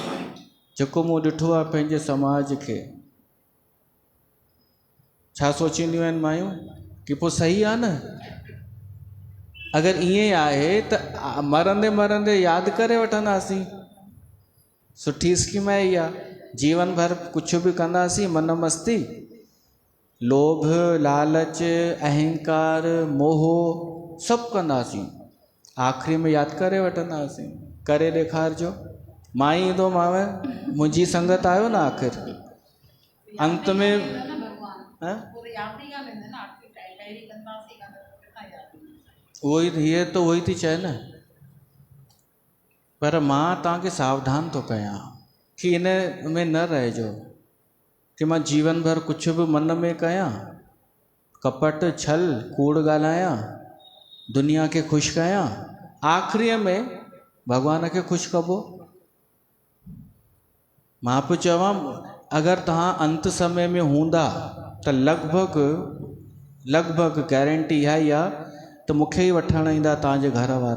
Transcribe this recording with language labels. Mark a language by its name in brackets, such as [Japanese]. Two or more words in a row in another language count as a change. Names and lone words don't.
[Sindhi] जेको मूं ॾिठो आहे पंहिंजे समाज खे, छा सोचींदियूं आहिनि मायूं कि पोइ सही आहे न? अगरि ईअं ई आहे त मरंदे मरंदे यादि करे वठंदासीं। सुठी स्कीम आहे इहा। जीवन भर कुझु बि कंदासीं, मन मस्ती, लोभ लालच अहंकार मोह सभु कंदासीं, आख़िरी में यादि करे वठंदासीं। करे ॾेखारिजो, मां ई ईंदोमांव, मुंहिंजी संगत आयो न आख़िर। अंत में उहो ई, हीअ त उहो ई थी चए न। पर मां तव्हांखे सावधान थो कयां कि इन में न रहिजो कि मां जीवन भर कुझु बि मन में कयां, कपट छल कूड़ ॻाल्हायां, दुनिया खे ख़ुशि कयां, आख़िरीअ में भॻवान खे ख़ुशि कबो। मां पियो चवां, अगरि तव्हां अंत समय में हूंदा त लॻभॻि गारंटी इहा ई आहे त मूंखे ई वठणु ईंदा तव्हांजे घर वारा।